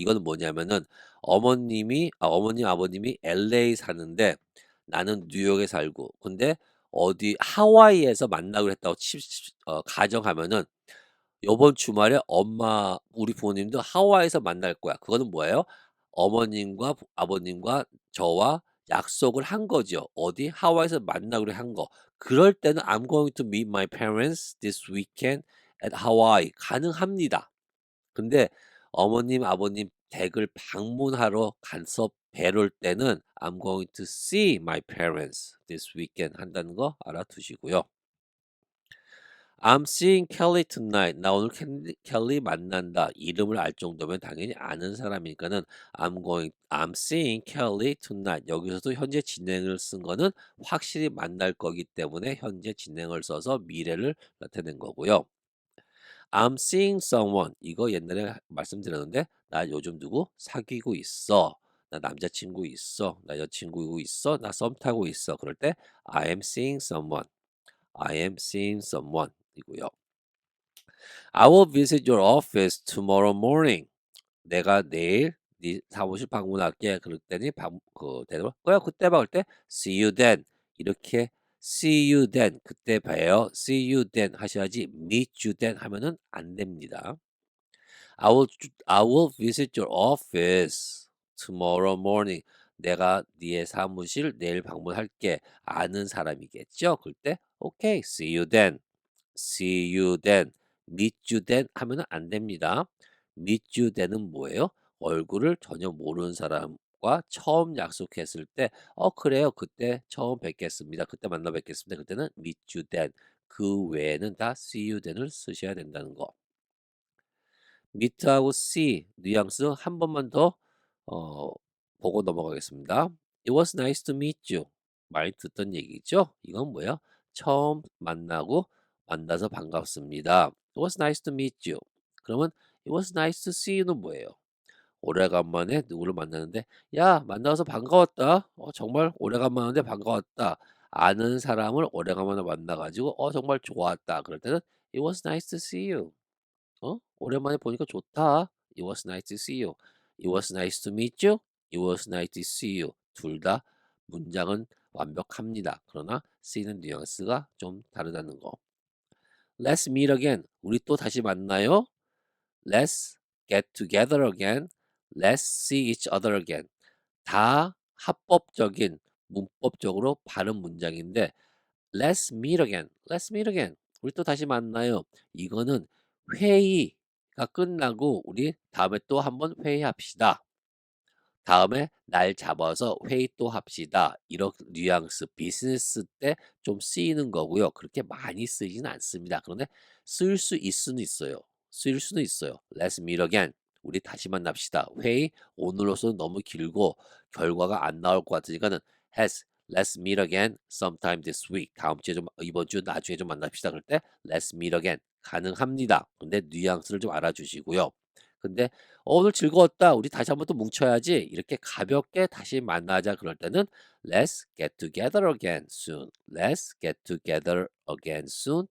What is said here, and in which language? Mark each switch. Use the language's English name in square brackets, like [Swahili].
[Korean] 이거는 뭐냐면은 어머님, 아버님이 LA 사는데 나는 뉴욕에 살고 근데 어디 하와이에서 만나기로 했다고 가정하면은 요번 주말에 우리 부모님도 하와이에서 만날 거야. 그거는 뭐예요? 어머님과 아버님과 저와 약속을 한 거죠. 어디? 하와이에서 만나기로 한 거. 그럴 때는 [English] I'm going to meet my parents this weekend at Hawaii. [Korean] 가능합니다. 근데 어머님, 아버님 댁을 방문하러 가서 뵈올 때는 [English] I'm going to see my parents this weekend [Korean] 한다는 거 알아두시고요. [English] I'm seeing Kelly tonight. [Korean] 나 오늘 켈리 만난다. 이름을 알 정도면 당연히 아는 사람이니까는 [English] I'm seeing Kelly tonight. [Korean] 여기서도 현재 진행을 쓴 거는 확실히 만날 거기 때문에 현재 진행을 써서 미래를 나타낸 거고요. [English] I'm seeing someone. [Korean] 이거 옛날에 말씀드렸는데 나 요즘 누구 사귀고 있어. 나 남자친구 있어. 나 여친구 있어. 나 썸 타고 있어. 그럴 때 [English] I am seeing someone. I am seeing someone [Korean] 이고요. [English] I will visit your office tomorrow morning. [Korean] 내가 내일 네 사무실 방문할게. 그럴 때니 대답을 그래 그때 봐. 그럴 때 [English] see you then. [Korean] 이렇게 [English] see you then [Korean] 그때 봬요. [English] see you then [Korean] 하셔야지 [English] meet you then [Korean] 하면은 안 됩니다. [English] I will visit your office tomorrow morning. [Korean] 내가 네 사무실 내일 방문할게. 아는 사람이겠죠? 그럴 때 [English] okay, see you then. See you then. meet you then [Korean] 하면은 안 됩니다. meet you then은 뭐예요? 얼굴을 전혀 모르는 사람과 처음 약속했을 때, 그래요. 그때 처음 뵙겠습니다. 그때 만나 뵙겠습니다. 그때는 [English] meet you then. [Korean] 그 외에는 다 [English] see you then [Korean] 을 쓰셔야 된다는 거. meet하고 see 뉘앙스 한 번만 더 어, 보고 넘어가겠습니다. [English] It was nice to meet you. [Korean] 많이 듣던 얘기죠? 이건 뭐예요? 처음 만나서 반갑습니다. [English] It was nice to meet you. [Korean] 그러면 [English] It was nice to see you [Korean] 는 뭐예요? 오래간만에 누구를 만나는데 야 만나서 반가웠다. 정말 오래간만인데 반가웠다. 아는 사람을 오래간만에 만나가지고 정말 좋았다. 그럴 때는 [English] It was nice to see you. [Korean] 오랜만에 보니까 좋다. [English] It was nice to see you. It was nice to meet you. It was nice to see you. [Korean] 둘 다 문장은 완벽합니다. 그러나 쓰이는 뉘앙스가 좀 다르다는 거. [English] Let's meet again. [Korean] 우리 또 다시 만나요. [English] Let's get together again. Let's see each other again. [Korean] 다 합법적인 문법적으로 바른 문장인데 [English] Let's meet again. Let's meet again. [Korean] 우리 또 다시 만나요. 이거는 회의가 끝나고 우리 다음에 또 한번 회의합시다. 다음에 날 잡아서 회의 또 합시다. 이런 뉘앙스 비즈니스 때 좀 쓰이는 거고요. 그렇게 많이 쓰이진 않습니다. 그런데 쓰일 수 있수는 있어요. 쓰일 수는 있어요. [English] Let's meet again. [Korean] 우리 다시 만납시다. 회의 오늘로서는 너무 길고 결과가 안 나올 것 같으니까는 [English] Let's meet again sometime this week. [Korean] 다음 주에 좀 이번 주 나중에 좀 만납시다. 그럴 때 [English] Let's meet again [Korean] 가능합니다. 근데 뉘앙스를 좀 알아주시고요. 근데 오늘 즐거웠다. 우리 다시 한번 또 뭉쳐야지. 이렇게 가볍게 다시 만나자. 그럴 때는 [English] Let's get together again soon. Let's get together again soon.